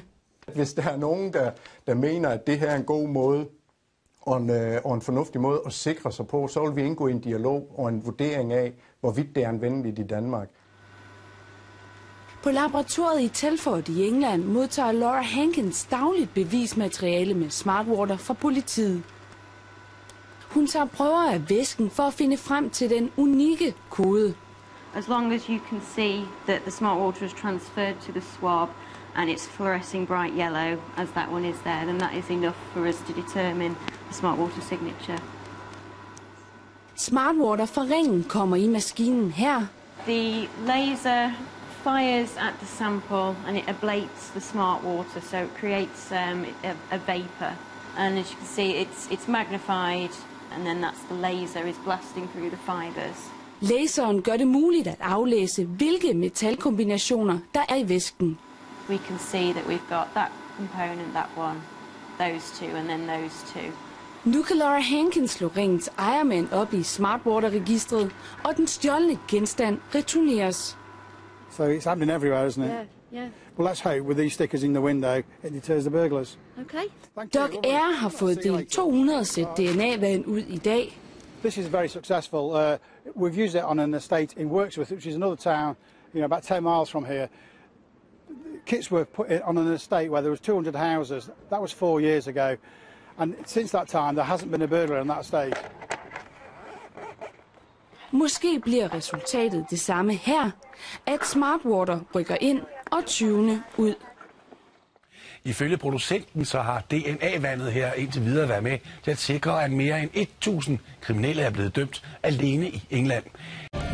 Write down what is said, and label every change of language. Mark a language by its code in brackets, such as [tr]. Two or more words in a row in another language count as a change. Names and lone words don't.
[da] Hvis der er nogen, der mener, at det her er en god måde og en fornuftig måde at sikre sig på, så vil vi indgå i en dialog og en vurdering af, hvorvidt det er anvendeligt i Danmark. På laboratoriet i Telford i England modtager Laura Hankins dagligt bevismateriale med Smartwater fra politiet. Hun tager prøver af væsken for at finde frem til den unikke kode. [en] As long as you can see that the smart water is transferred to the swab and it's fluorescing bright yellow, as that one is there, then that is enough for us to determine the smart water signature. [da] Smartwater fra ringen kommer i maskinen her. [en] The laser fires at the sample and it ablates the smart water, so it creates a vapor. And as you can see, it's magnified, and then that's the laser is blasting through the fibers. [da] Laseren gør det muligt at aflæse, hvilke metalkombinationer der er i væsken. [en] We can see that we've got that component, that one, those two, and then those two. [da] Nu kan Laura Hankins slå ringens ejermand op i Smartwater-registret, og den stjålne genstand returneres. [en] So it's happening everywhere, isn't it? Yeah. Well, let's hope with these stickers in the window, it deters the burglars. Okay. [da] Doc Air har fået delt 200 sæt DNA-vand ud i dag. [en] This is very successful. We've used it on an estate in Wirksworth, which is another town, about 10 miles from here. Kits were put on an estate where there was 200 houses. That was 4 years ago. And since that time, there hasn't been a burglar on that estate. [da] Måske bliver resultatet det samme her, at Smartwater rykker ind og tyvene ud. Ifølge producenten så har DNA-vandet her indtil videre været med til at sikre, at mere end 1000 kriminelle er blevet dømt alene i England.